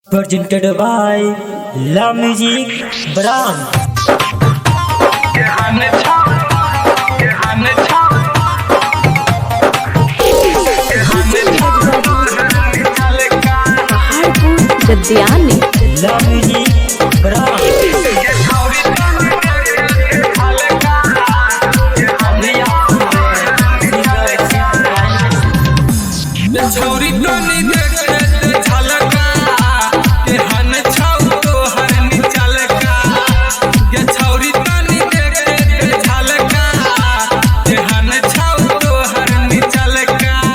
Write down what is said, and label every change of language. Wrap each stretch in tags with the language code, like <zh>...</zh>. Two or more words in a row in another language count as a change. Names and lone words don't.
<en>Presented by La Music Brand.</en> <anp>गद्दियानी La Music Brand. छौरी टोनी देखे झलका के हन छौ तो हरनी चलका के छौरी टोनी देखे झलका के हन छौ तो हरनी चलका</anp>